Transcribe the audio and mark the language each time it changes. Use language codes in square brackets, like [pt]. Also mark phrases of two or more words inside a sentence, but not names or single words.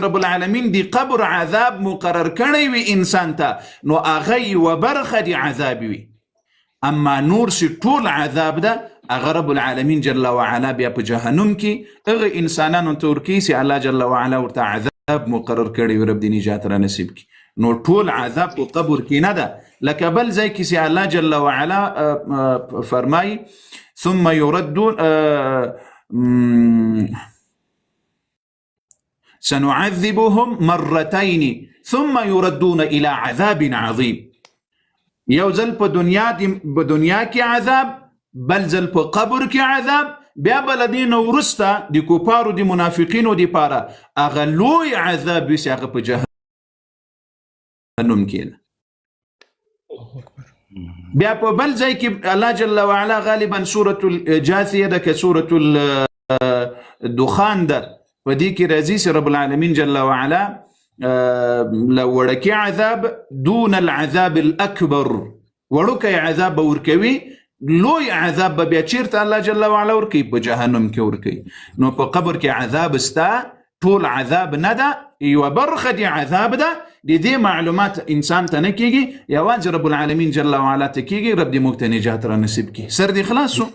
[ar] رب العالمین [ps] دی قبر عذاب مقرر کړی وي انسان ته نو هغه یو برخه دی عذاب وي اما نور سي ټول عذاب ده هغه [ar] رب العالمین جل وعلا [ps] بیا په جهنم کې هغه انسانانو ته ورکوي چې الله [ar] جل وعلا [ps] ورته عذاب مقرر کړی وي رب دې نجات را نصیب کړي نو ټول عذاب په قبر کې نه ده لکه بل ځای کې چې الله [ar] جل وعلا [ps] فرمای [ar] ثم يردون سنعذبهم مرتين ثم يردون الى عذاب عظيم [ps] یو ځل په دنیا کې عذاب بل ځل په قبر کې عذاب بیا بل دین ورسته د کوپارو د منافقینو د پاره هغه لوی عذاب وي چې هغه په جهنم کې بیا په بل ځای کې الله [ar] جل وعلا [ps] غالبا سورة الجاثیه ده که سورة الدخان ده په دې کې راځي چې [ar] رب العالمین جل وعلا [ps] لوړکی عذاب [ar] دون العذاب الاکبر [ps] وړوکی عذاب ورکوي لوی عذاب بیا چیرته الله [ar] جل وعلا [ps] ورکوي په جهنم کې ورکوي نو په قبر کې عذاب ستا ټول عذاب نه ده یو برخه دی عذاب ده د دې معلومات انسان ته نه کیږي یوازې [ar] رب العالمین جل وعلا [ps] ته کیږي رب دې موږ ته نجات را نصیب کړي سر دې خلاص شو